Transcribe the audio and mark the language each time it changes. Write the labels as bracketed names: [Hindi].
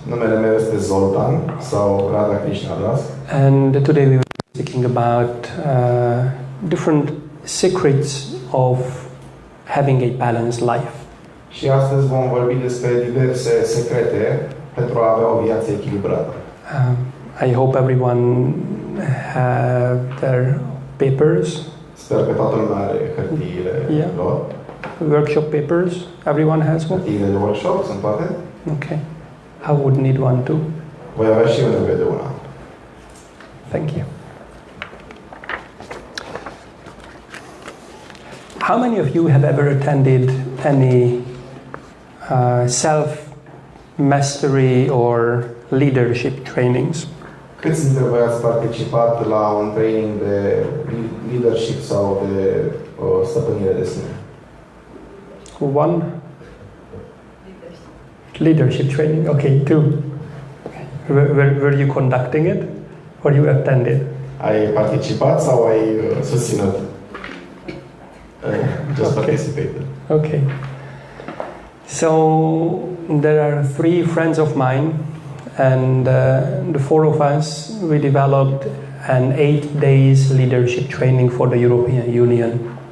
[Romanian] Numele meu este Zoltan sau Radha Krishna Das. [English] And today we will be speaking about different secrets of having a balanced life. [Romanian] Și astăzi vom vorbi despre diverse secrete pentru a avea o viață echilibrată. [English] I hope everyone have their papers. [Romanian] Sper că toată lumea are hârtiile lor. [English] Workshop papers. Everyone has one. [Romanian] Hârtiile de workshop sunt toate? [English] Okay. I would need one too. [Romanian] Voi avea și eu nevoie de una. [English] Thank you. How many of you have ever attended any self-mastery or leadership trainings? [Romanian] Câți dintre voi ați participat la un training de leadership sau de stăpânire de sine? [English] One? Leadership training. Okay, 2. Were you conducting it or you attended? [Romanian] Ai participat sau ai susținut? [English] Just participated. Okay. So there are 3 friends of mine, and the 4 of us, we developed an 8 days leadership training for the European Union.